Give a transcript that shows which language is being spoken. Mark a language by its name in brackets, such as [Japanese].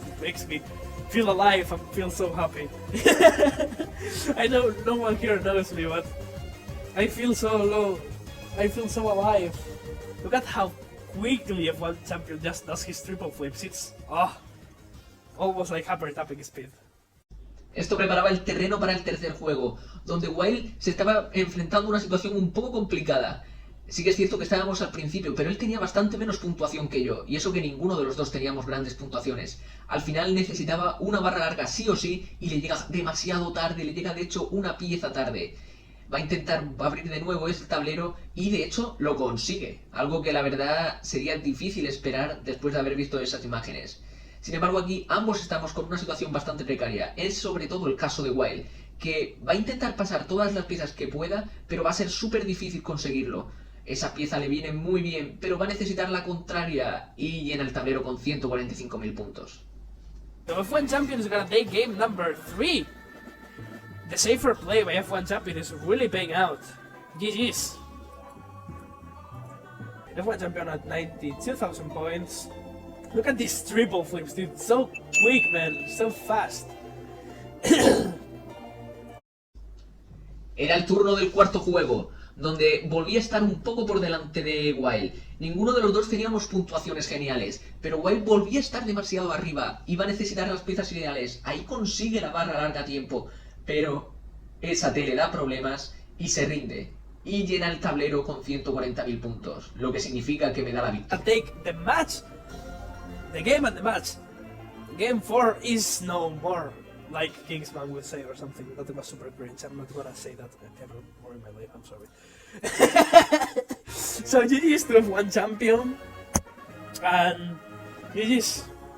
[English] It makes me feel alive and feel so happy. I know no one here knows me, but I feel so low. I feel so alive. Look at how quickly F1 Champion just does his triple flips. It's almost like hyper tapping speed. [Spanish] Esto preparaba el terreno para el tercer juego, donde Wild se estaba enfrentando a una situación un poco complicada. Sí que es cierto que estábamos al principio, pero él tenía bastante menos puntuación que yo, y eso que ninguno de los dos teníamos grandes puntuaciones. Al final necesitaba una barra larga sí o sí, y le llega demasiado tarde, le llega de hecho una pieza tarde. Va a intentar abrir de nuevo ese tablero, y de hecho lo consigue, algo que la verdad sería difícil esperar después de haber visto esas imágenes. Sin embargo, aquí ambos estamos con una situación bastante precaria. Es sobre todo el caso de Wild, que va a intentar pasar todas las piezas que pueda, pero va a ser súper difícil conseguirlo. Esa pieza le viene muy bien, pero va a necesitar la contraria y llena el tablero con 145.000 puntos. [English] The F1 Champion is gonna take game number 3. The safer play by F1 Champion is really paying out. GG's. F1 Champion at 92,000 points. Look at these triple flips, dude. So quick, man. So fast. [Spanish] Era el turno del cuarto juego, donde volvía a estar un poco por delante de Wild. Ninguno de los dos teníamos puntuaciones geniales, pero Wild volvía a estar demasiado arriba. Iba a necesitar las piezas ideales. Ahí consigue la barra larga a tiempo, pero esa T le da problemas y se rinde. Y llena el tablero con 140.000 puntos, lo que significa que me da la victoria. [English] Take the match. The game and the match. Game 4 is no more, like Kingsman would say or something. That was super cringe. I'm not gonna say that ever more in my life. I'm sorry. So GG's to F1 Champion, and GG's.